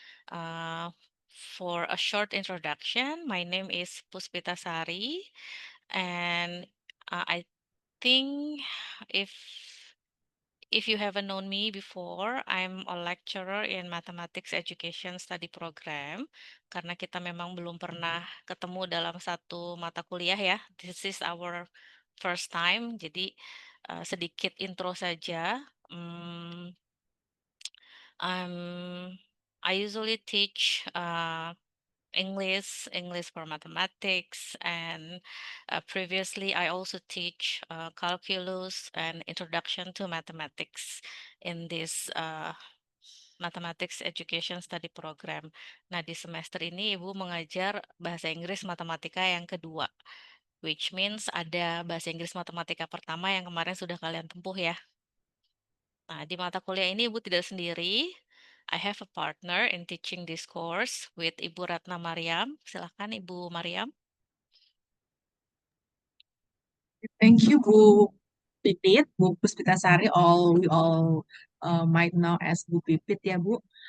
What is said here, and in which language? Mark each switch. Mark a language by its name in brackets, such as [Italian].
[English] Uh, for a short introduction, my name is Puspita Sari, and I think if if you haven't known me before, I'm a lecturer in Mathematics Education Study Program. [Indonesian] Karena kita memang belum pernah ketemu dalam satu mata kuliah ya. [English] This is our first time, [Indonesian] jadi sedikit intro saja. [English] Hmm, I usually teach English for mathematics, and previously I also teach calculus and introduction to mathematics in this mathematics education study program. [Indonesian] Nah, di semester ini Ibu mengajar bahasa Inggris matematika yang kedua, [English] which means [Indonesian] ada bahasa Inggris matematika pertama yang kemarin sudah kalian tempuh ya. Nah, di mata kuliah ini Ibu tidak sendiri. [English] I have a partner in teaching this course with Ibu Ratna Mariam. [Indonesian] Silakan Ibu Mariam. [English] Thank you, Bu Pipit, Bu Puspitasari. We all might know as Bu Pipit, [Indonesian] ya Bu.